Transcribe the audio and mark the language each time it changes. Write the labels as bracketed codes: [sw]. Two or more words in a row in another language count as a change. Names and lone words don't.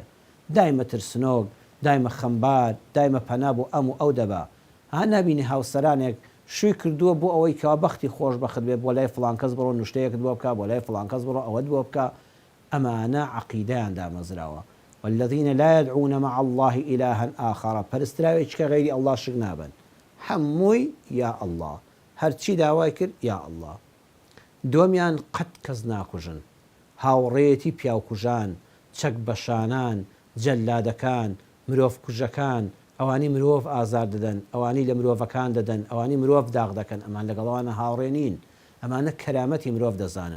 [ckb] دایمە ترسنۆک، دایمە خەمبار، دایمە پەنا بۆ ئەم و ئەو دەبا. ها نبینی هاوسەرانێک شووی کردووە بۆ ئەوەی کەوا بەختی خۆش بەخت بێت بۆ لای فڵان کەس بڕۆ نوشتەیەکت بۆ بکە، بۆ لای فڵان کەس بڕۆ ئەوەت بۆ بکە. ئەمانە عەقیدەیان دامەزراوە. [ar] والذین لا يدعون مع الله إلها آخر، [ckb] پەرستراوێککە غەیری ئەڵڵا شک نابن، هەمووی [ar] یا ئەڵڵا، [ckb] هەرچی داوای کرد [ar] یا ئەڵڵا. [ckb] دومیان قەت کەس ناکوژن، هاوڕێیەتی پیاوکوژان، چەک بەشانان، جەلادەکان، مرۆڤ کوژەکان، ئەوانی مرۆڤ ئازار دەدەن، ئەوانی لە مرۆڤەکان دەدەن، ئەوانی مرۆڤ داغ دەکەن، ئەمان لەگەڵەوانە هاوڕێ نین، ئەمانە کەرامەتی مرۆڤ دەزانن.